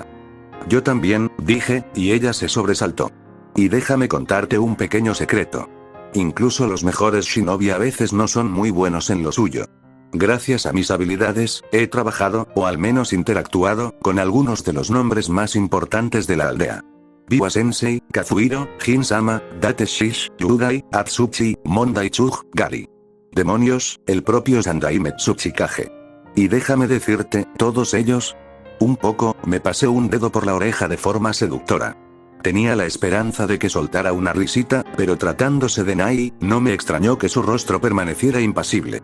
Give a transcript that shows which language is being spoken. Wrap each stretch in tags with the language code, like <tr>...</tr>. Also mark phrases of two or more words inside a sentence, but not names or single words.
<es>Yo también, dije, y ella se sobresaltó. Y déjame contarte un pequeño secreto. Incluso los mejores shinobi a veces no son muy buenos en lo suyo. Gracias a mis habilidades, he trabajado, o al menos interactuado, con algunos de los nombres más importantes de la aldea. Biwa-sensei, Kazuhiro, Jin-sama, Date-shish, Yudai, Atsuchi, Mondai-chug, Gari. Demonios, el propio Sandai Metsuchikage. Y déjame decirte, todos ellos. Un poco, me pasé un dedo por la oreja de forma seductora. Tenía la esperanza de que soltara una risita, pero tratándose de Nai, no me extrañó que su rostro permaneciera impasible.</es>